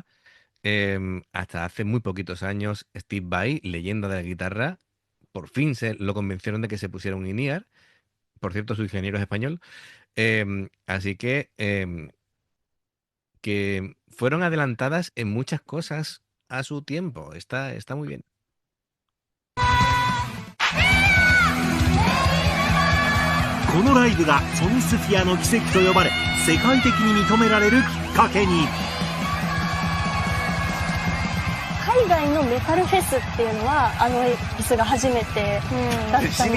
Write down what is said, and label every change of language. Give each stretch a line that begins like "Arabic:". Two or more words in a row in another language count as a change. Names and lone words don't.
Spanish: Hasta hace muy poquitos años, Steve Vai, leyenda de la guitarra, por fin se lo convencieron de que se pusiera un in-ear. por cierto, su ingeniero es español. Así que fueron adelantadas en muchas cosas a su tiempo. Está muy bien.
Japanese: このライブがソニスフィアの奇跡と呼ばれ世界的に認められるきっかけに。海外のメタルフェスっていうのはフェスが初めてだったので、